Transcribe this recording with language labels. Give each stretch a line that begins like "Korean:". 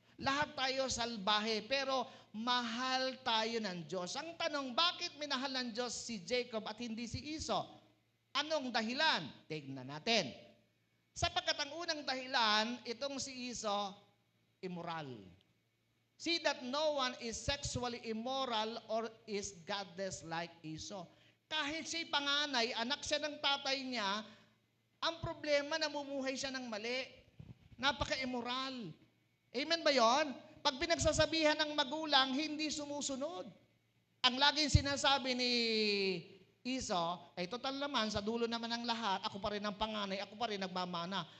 Filipino: Lahat tayo salbahe, pero mahal tayo ng Diyos. Ang tanong, bakit minahal ng Diyos si Jacob at hindi si Esau? Anong dahilan? Tignan natin. Sapagkat ang unang dahilan, itong si Esau, immoral.
English: See that no one is sexually immoral or is godless like Esau.
Filipino: Kahit siya panganay, anak siya ng tatay niya, ang problema, namumuhay siya ng mali. Napaka-immoral. Amen ba yon? Pag pinagsasabihan ng magulang, hindi sumusunod. Ang laging sinasabi ni Esau, total naman, sa dulo naman ng lahat, ako pa rin ang panganay, ako pa rin nagmamana.